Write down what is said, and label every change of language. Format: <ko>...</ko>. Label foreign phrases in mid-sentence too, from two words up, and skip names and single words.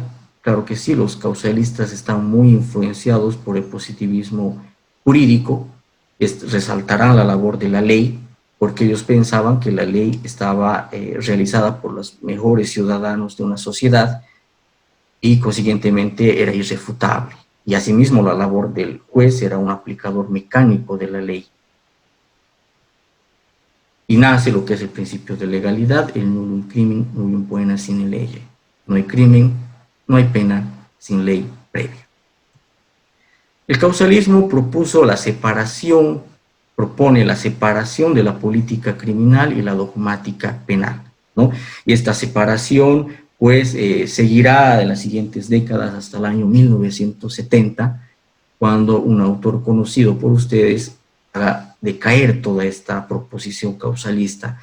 <es>Claro que sí, los causalistas están muy influenciados por el positivismo jurídico, resaltarán la labor de la ley, porque ellos pensaban que la ley estaba realizada por los mejores ciudadanos de una sociedad, y consiguientemente era irrefutable. Y asimismo la labor del juez era un aplicador mecánico de la ley. Y nace lo que es el principio de legalidad, el</es> <la>nullum crimen, nullum poena sine lege.</la> <es>No hay crimen, no hay pena sin ley previa. El causalismo propone la separación de la política criminal y la dogmática penal, ¿no? Y esta separación pues seguirá en las siguientes décadas hasta el año 1970, cuando un autor conocido por ustedes haga decaer toda esta proposición causalista.</es>